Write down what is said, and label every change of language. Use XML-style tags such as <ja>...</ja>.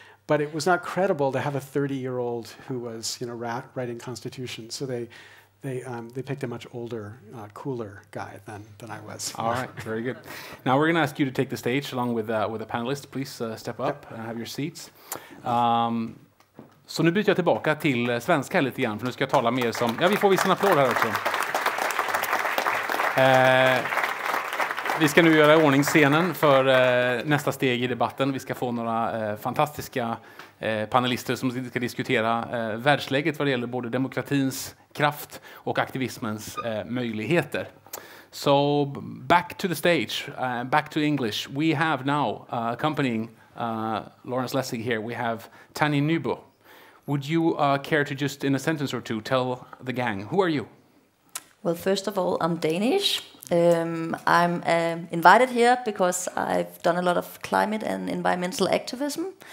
<en>But it was not credible to have a 30-year-old who was writing Constitution. So they picked a much older, cooler guy than I was. All right, very good. Now we're going to ask you to take the stage along with the panelists. Please step up and have your seats.</en> <sv>Så nu byter jag tillbaka till svenska lite grann, för nu ska jag tala mer som... Ja, vi får visa en applåd här också. Vi ska nu göra i ordning scenen för nästa steg i debatten. Vi ska få några fantastiska panelister som ska diskutera världsläget vad det gäller både demokratins kraft och aktivismens möjligheter.</sv> <en>So back to the stage, back to English. We have now accompanying Lawrence Lessig here, we have Tannie Nyboe. Would you care to just in a sentence or two tell the gang, who are you? Well, first of all, I'm Danish. I'm invited here because I've done a lot of climate and environmental activism.</en>